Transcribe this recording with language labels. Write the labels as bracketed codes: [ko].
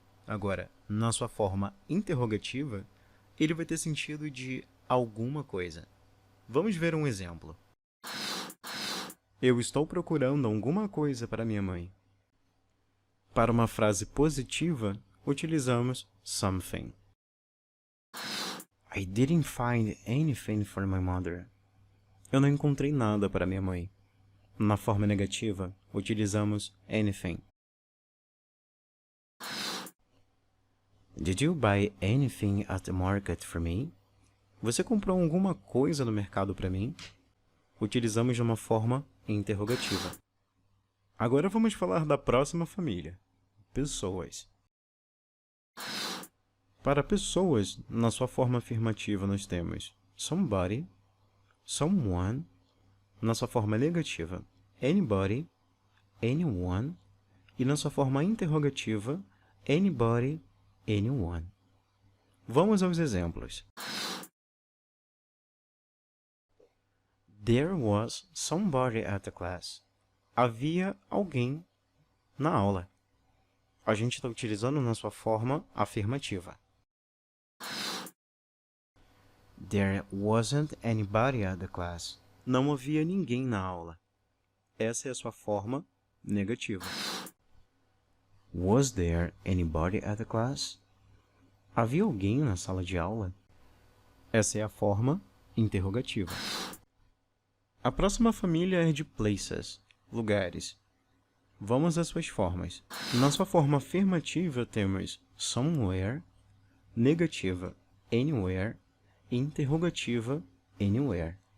[pt] Agora, na sua forma interrogativa, ele vai ter sentido de alguma coisa. Vamos ver um exemplo. Eu estou procurando alguma coisa para minha mãe. Para uma frase positiva, utilizamos something. [en] I didn't find anything for my mother. [pt] Eu não encontrei nada para minha mãe. Na forma negativa, utilizamos anything. [en] Did you buy anything at the market for me? [pt] Você comprou alguma coisa no mercado para mim? Utilizamos de uma forma interrogativa. Agora vamos falar da próxima família, pessoas. Para pessoas, na sua forma afirmativa nós temos somebody, someone, na sua forma negativa, anybody, anyone, e na sua forma interrogativa, anybody, anyone. Vamos aos exemplos. [en] There was somebody at the class. [pt] Havia alguém na aula. A gente está utilizando na sua forma afirmativa. [en] There wasn't anybody at the class. [pt] Não havia ninguém na aula. Essa é a sua forma negativa. [en] Was there anybody at the class? [pt] Havia alguém na sala de aula? Essa é a forma interrogativa. A próxima família é de places, lugares. Vamos às suas formas. Na sua forma afirmativa temos somewhere, negativa anywhere e interrogativa anywhere.